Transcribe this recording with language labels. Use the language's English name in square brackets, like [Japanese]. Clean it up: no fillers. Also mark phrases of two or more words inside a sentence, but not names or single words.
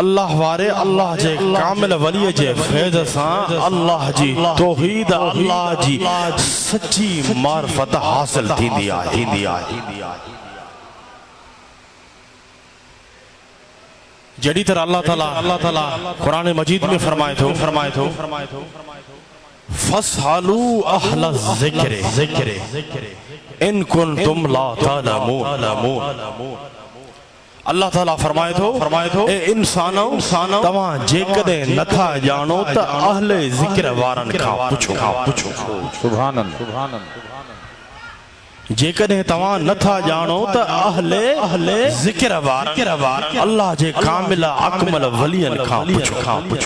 [Sindhi] अल्लाह वारे अल्लाह जे कामिल वली जे फैज़ सां अल्लाह जी तौहीद अल्लाह जी सच्ची मार्फत हासिल थींदी आहे जड़ी तरह [Arabic] الله تعالى [Sindhi] कुरान मजीद में फरमाए थो [Arabic] فاسألوا أهل الذكر إن كنتم لا تعلمون الله تعالى [Sindhi] फरमाए थो ए इंसानो तवां जेकदे नथा जानो त अहले ज़िक्र वारन खां पुछो [Arabic] سبحان الله [Sindhi] जेकॾहिं तव्हां नथा ॼाणो त अहले ज़िक्र वारन अल्लाह जे कामिल अकमल वलियन खां पुछो